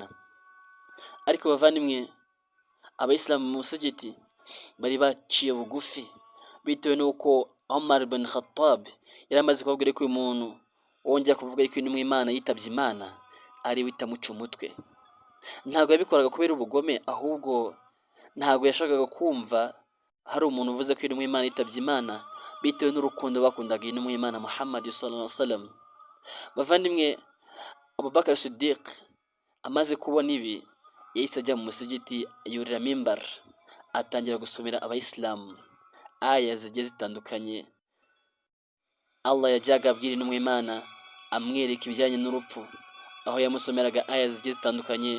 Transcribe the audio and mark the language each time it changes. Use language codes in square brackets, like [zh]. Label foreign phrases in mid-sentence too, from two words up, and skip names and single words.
[rw] Ariko bavandimwe, abayisilamu mu musigiti bari baciye bugufi, bitewe n'uko Umar ibn Khattab yari amaze kubabwira ko uyu muntu wongera kuvuga ko intumwa y'Imana yitabye Imana ari we itamuca umutwe. Ntabwo yabikoraga kubera ubugome, ahubwo ntabwo yashakaga kumva hari umuntu uvuze ko intumwa y'Imana yitabye Imana, bitewe n'urukundo bakundaga intumwa y'Imana Muhammad [ar] صلى الله عليه وسلم. [rw] Bavandimwe, Abubakar Siddiq amaze kubona ibi, yahise ajya mu musigiti, yurira mimbar, atangira gusomera abayisilamu aya zigiye zitandukanye Allah yajyaga abwira intumwa y'Imana amwereka ibijyanye n'urupfu, aho yamusomeraga aya zigiye zitandukanye.